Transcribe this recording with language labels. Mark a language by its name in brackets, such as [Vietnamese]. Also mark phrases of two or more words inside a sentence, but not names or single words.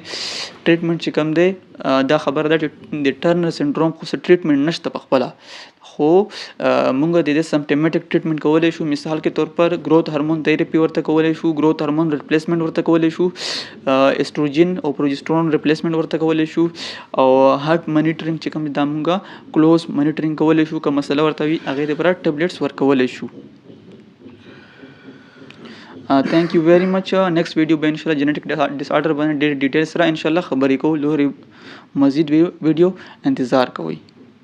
[Pashto] ټریټمنټ چې کم دی دا خبره ده چې د ټرنر سنډروم خو څه ټریټمنټ نشته په خپله، خو مونږ د دې [English] symptomatic treatment [Pashto] کولای شو. [Urdu] مثال کې طور پر [English] growth hormone therapy [Pashto] ورته کولای شو، [English] growth hormone replacement [Pashto] ورته کولای شو، استروجن او [English] progesterone replacement [Pashto] ورته کولای شو، او [English] heart monitoring [Pashto] چې کوم دا مونږه [English] close monitoring [Pashto] کولای شو. که مسله ورته وي هغه لپاره ټابلیټس ورکولای شو. [English] thank you very much. next video [Pashto] به [Arabic] ان شاء الله [English] genetic disorder [Pashto] باندې ډېر ډیټیل سره [Arabic] ان شاء الله [Pashto] خبرې کوو. لوري مزید ویډیو انتظار کوئ.